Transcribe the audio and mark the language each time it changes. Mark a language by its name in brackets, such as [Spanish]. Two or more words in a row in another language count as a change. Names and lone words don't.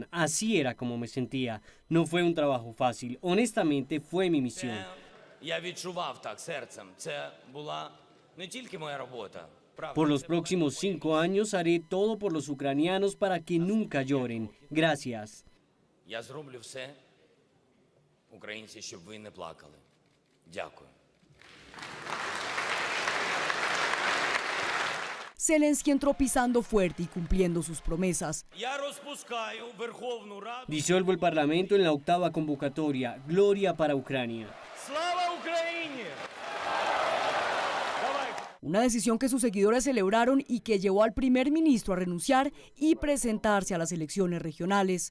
[Spanish] Así era como me sentía. No fue un trabajo fácil. Honestamente, fue mi misión. Por los próximos 5 años haré todo por los ucranianos para que nunca lloren. Gracias. [Ukrainian] Українці, щоб ви не плакали. Дякую. [Spanish] Zelensky entró pisando fuerte y cumpliendo sus promesas. Disuelvo el Parlamento en la 8ª convocatoria. Gloria para Ucrania. Una decisión que sus seguidores celebraron y que llevó al primer ministro a renunciar y presentarse a las elecciones regionales.